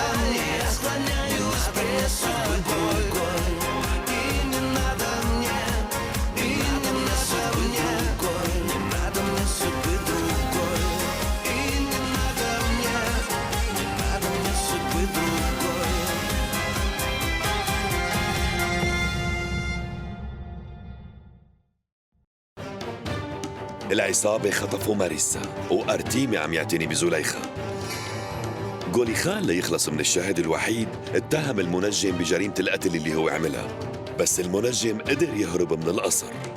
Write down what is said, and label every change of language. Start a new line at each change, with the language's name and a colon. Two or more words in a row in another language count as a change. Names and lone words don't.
Russian: Я склоняюсь перед тобой. И не надо мне, и не надо мне, не надо мне судьбы другой. И не надо мне судьбы другой.
Arabic: العصابة خطفوا ماريسا وأرتيمي عم يعتني بزليخة. جولي خان ليخلص من الشاهد الوحيد اتهم المنجم بجريمة القتل اللي هو عملها، بس المنجم قدر يهرب من القصر.